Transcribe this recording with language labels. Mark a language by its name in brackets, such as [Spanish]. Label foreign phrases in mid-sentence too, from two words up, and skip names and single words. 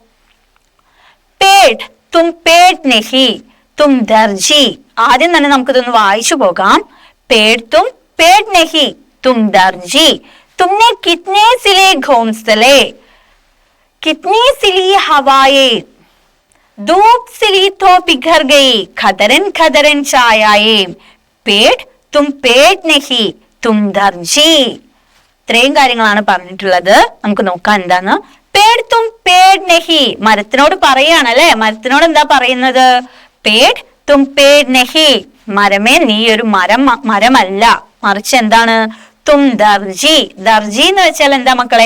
[Hindi] पेड़ तुम पेड़ नहीं तुम दर्जी. [Malayalam] ആദ്യം തന്നെ നമുക്കിതൊന്ന് വായിച്ചു പോകാം. [Hindi] पेड़ तुम पेड़ नहीं तुम दर्जी. तुमने कितने सिले घोंसले, कितनी सिली हवाएँ, धूप सिली तो पिघल गई, खदरन खदरन छायाए, पेड़ तुम पेड़ नहीं तुम दर्जी. [Malayalam] ഇത്രയും കാര്യങ്ങളാണ് പറഞ്ഞിട്ടുള്ളത്. നമുക്ക് നോക്കാം എന്താണ്. [Hindi] पेड़ तुम पेड़ नहीं, [Malayalam] മരത്തിനോട് പറയാണ് അല്ലെ. മരത്തിനോട് എന്താ പറയുന്നത്? [Hindi] पेड़ तुम पेड़ नहीं, [Malayalam] മരമേ നീ ഒരു മരമല്ല, മറിച്ച് എന്താണ്? [Hindi] तुम दर्जी. [Malayalam] ദർജി എന്ന് വെച്ചാൽ എന്താ മക്കളെ?